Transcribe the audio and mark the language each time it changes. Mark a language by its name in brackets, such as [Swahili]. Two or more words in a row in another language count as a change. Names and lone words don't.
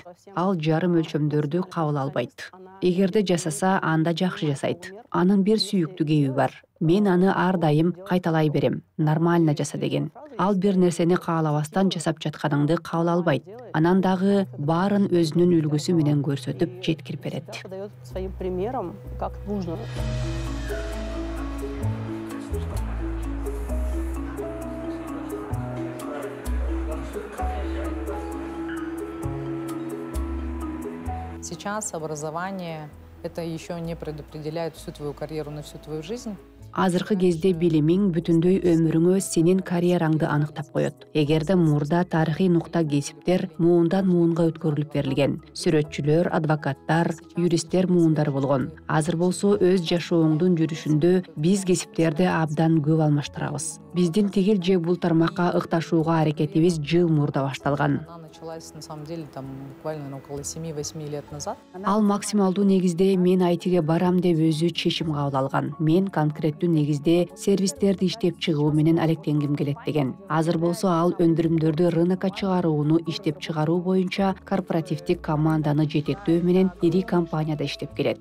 [Kyrgyz] Ал жарым өлчөмдөрдү кабыл албайт. Эгерде жасаса, анда жакшы жасайт. Анын бир сүйүктүү кеби бар. Мен аны ар дайым кайталай берем. Нормально жаса деген. Ал бир нерсени каалабастан жасап жатканыңды кабыл албайт. Анан дагы баарын өзүнүн үлгүсү менен көрсөтүп жеткирип берет. [Russian] Своим примером, как нужно. Сейчас образование это еще не предопределяет всю твою карьеру на всю твою жизнь. [Kyrgyz] Азыркы кезде билимиң бүтүндөй өмүрүңө сенин карьераңды аныктап коет. Эгерде мурда тарыхый нукта кесиптер муундан муунга өткөрүлүп берилген, сүрөтчүлөр, адвокаттар, юристтер муундар болгон. Азыр болсо өз жашооңдун жүрүшүндө биз кесиптерди абдан көп алмаштырабыз. Биздин тигил же бул тармакка ыкташууга аракетибиз жыл мурда башталган. [Russian] началась, на самом деле, там буквально наверное, около 7-8 лет назад. [Kyrgyz] Ал максималдуу негизде мен айтиге барам деп өзү чечим кабыл алган. Мен конкреттүү негизде сервистерди иштеп чыгуу менен алектенгим келет деген. Азыр болсо ал өндүрүмдөрдү рынокко чыгарууну иштеп чыгаруу боюнча корпоративдик команданы жетектөө менен ири компанияда иштеп келет.